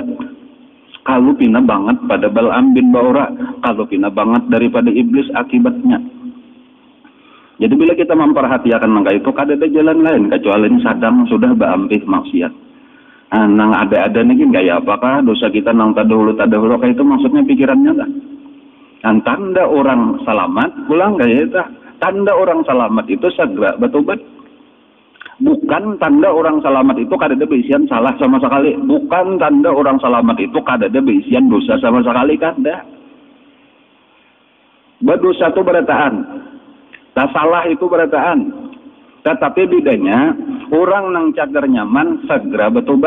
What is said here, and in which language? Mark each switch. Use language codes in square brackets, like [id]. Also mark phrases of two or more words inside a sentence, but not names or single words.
[bjn] Kalau pina banget pada Bal'am bin Ba'ura, kalau pina banget daripada iblis akibatnya. Jadi bila kita memperhatikan langkah itu, kada ada jalan lain kecuali sadang sudah baampih maksiat. Nang ada nih gaya apakah dosa kita nang tadahulu kayak itu maksudnya pikirannya lah. Dan tanda orang selamat pulang gaya itu. [id] Tanda orang selamat itu segera bertobat. [bjn] Bukan tanda orang selamat itu kada ada beisian salah sama sekali. Bukan tanda orang selamat itu kada ada beisian dosa sama sekali kada. Berdosa itu berataan. Tak salah itu berataan. Tetapi bedanya orang nang cagar nyaman segera bertobat.